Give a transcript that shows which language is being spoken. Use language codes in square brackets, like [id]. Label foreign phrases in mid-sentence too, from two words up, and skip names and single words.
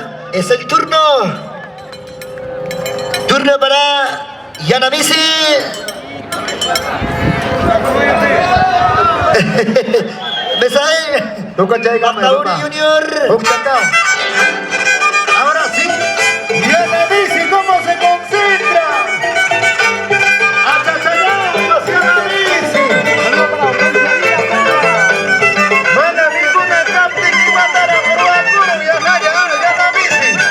[es] es el turno. Turno para Yanamisi. Besael. Papauri Junior. Ahora sí. Yanamisi, ¿cómo se concentra? ¡Achachayamos, Yanamisi! No hay ninguna captain que matara por Bakuro, Yanamisi.